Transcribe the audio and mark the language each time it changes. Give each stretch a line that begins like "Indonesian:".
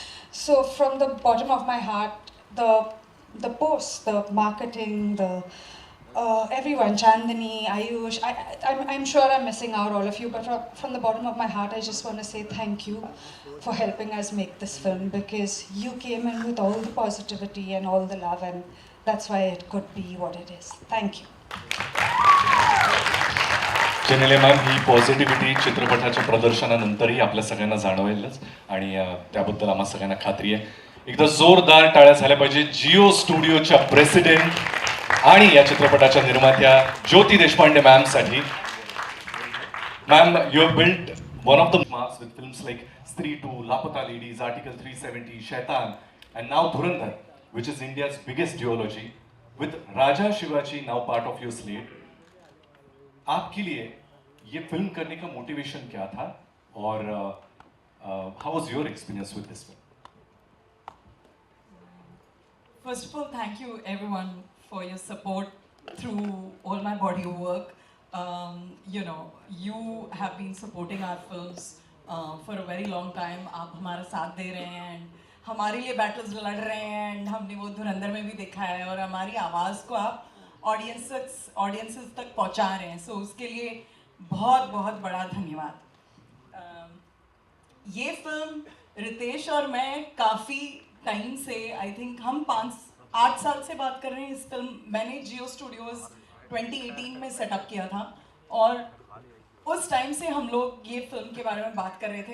English: So from the bottom of my heart, the posts, the marketing, the everyone, Chandani, Ayush, I'm sure I'm missing out all of you, but from the bottom of my heart, I just want to say thank you for helping us make this film, because you came in with all the positivity and all the love, and that's why it could be what it is. Thank you.
Marathi: Genelia ma'am, he positivity चित्रपटाच्या प्रदर्शनानंतरही आपल्या सगळ्यांना जाणवेलच आणि त्याबद्दल आम्हा सगळ्यांना खात्री आहे. एकदा जोरदार टाळ्या झाल्या पाहिजे जिओ स्टुडिओच्या प्रेसिडेंट आणि या चित्रपटाच्या निर्मात्या ज्योती Deshpande मॅमसाठी.
English: Ma'am, you have built one of the marks with films like Stree 2, Laapataa ladies, article 370, Shaitaan, and now Dhurandhar, which is India's biggest duology, with Raja Shivaji now part of your slate.
Hindi: आपके लिए ये फिल्म करने का मोटिवेशन क्या था और
English: how was your experience with this film? First of all, thank you everyone for your support through all my body of work. You know, you have been supporting our films for a very long time.
Hindi: आप हमारा साथ दे रहे हैं and हमारे लिए battles लड़ रहे हैं and हमने वो धुरंधर में भी देखा है और हमारी आवाज़ को आप audiences तक पहुंचा रहे हैं. So उसके लिए बहुत बहुत बड़ा धन्यवाद. ये फिल्म रितेश और मैं काफ़ी टाइम से,
English: I think
Hindi: हम 8 साल से बात कर रहे हैं. इस फिल्म मैंने जियो स्टूडियोज़ 2018 में सेटअप किया था और उस टाइम से हम लोग ये फिल्म के बारे में बात कर रहे थे.